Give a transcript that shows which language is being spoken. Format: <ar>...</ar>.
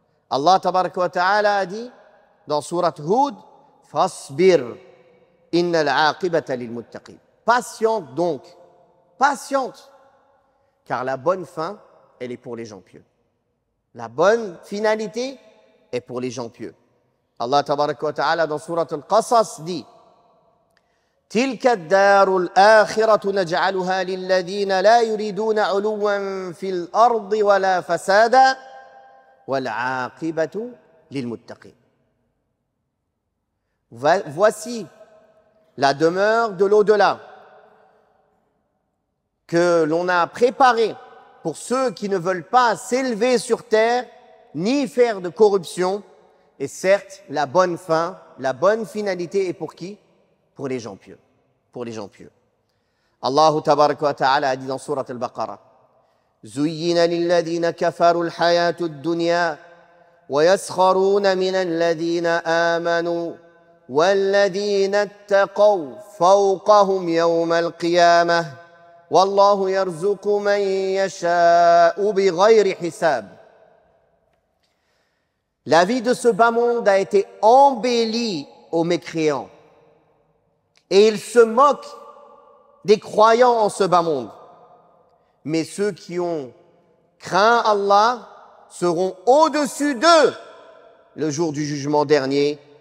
<ar>Allah tabaraka wa ta'ala</ar> <fr>a dit dans</fr> <ar>surat Hud, Fasbir, innal aqibata lil muttaqin.</ar> <fr>Patiente donc, patiente, car la bonne fin, elle est pour les gens pieux. La bonne finalité est pour les gens pieux.</fr> <ar>Allah tabaraka wa ta'ala</ar> <fr>dans surat Al-Qasas dit</fr> <ar>تلك الدار الآخرة نجعلها للذين لا يريدون علوا في الأرض ولا فسادا والعاقبة للمتقين.</ar> <fr>Voici la demeure de l'au-delà que l'on a préparée pour ceux qui ne veulent pas s'élever sur terre ni faire de corruption. Et certes, la bonne fin, la bonne finalité est pour qui? Pour les gens pieux. Pour les gens pieux.</fr> <ar>Allah tabaraka wa ta'ala</ar> <fr>a dit dans surat Al-Baqarah</fr> <ar>زُيِّنَ لِلَّذِينَ كَفَرُوا الْحَيَاةُ الدُّنْيَا وَيَسْخَرُونَ مِنَ الَّذِينَ آمَنُوا وَالَّذِينَ اتَّقَوْا فَوْقَهُمْ يَوْمَ الْقِيَامَةِ وَاللَّهُ يَرْزُقُ مَن يَشَاءُ بِغَيْرِ حِسَابٍ.</ar> <fr>La vie de ce bas monde a été embellie aux mécréants. Et ils se moquent des croyants en ce bas monde. Mais ceux qui ont craint Allah seront au-dessus d'eux le jour du jugement dernier.</fr>